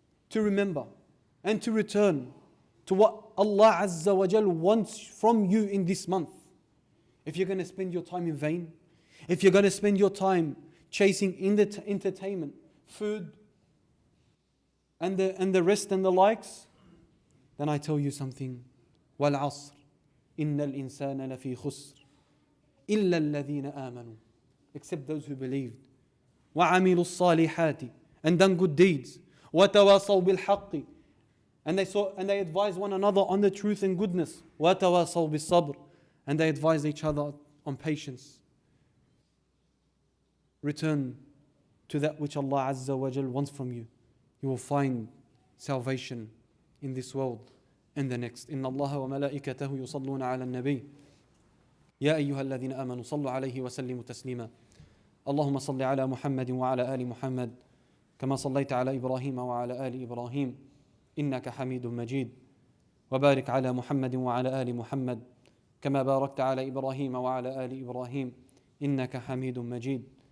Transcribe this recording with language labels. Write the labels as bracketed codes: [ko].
[en] To remember and to return to what Allah Azza wa Jal wants from you in this month. If you're going to spend your time in vain, if you're going to spend your time chasing entertainment, food, and the rest and the likes, then I tell you something. [ar] وَالْعَصْرِ إِنَّ الْإِنسَانَ لَفِي خُسْرٍ إِلَّا الَّذِينَ آمَنُوا, [en] except those who believed. [ar] وَعَمِلُوا الصَّالِحَاتِ, [en] and done good deeds. [ar] وَتَوَاصَوْا بِالْحَقِّ, [en] and they advise one another on the truth and goodness. [ar] وَتَوَاصَوْا بِالصَّبْرِ, [en] and they advise each other on patience. Return to that which Allah Azza wa Jal wants from you. You will find salvation in this world and the next. [ar] إن الله وملائكته يصلون على النبي يا أيها الذين آمنوا صلوا عليه وسلموا تسليما. اللهم صل على محمد وعلى آل محمد كما صليت على إبراهيم وعلى آل إبراهيم إنك حميد مجيد. وبارك على محمد وعلى آل محمد كما باركت على إبراهيم وعلى آل إبراهيم إنك حميد مجيد.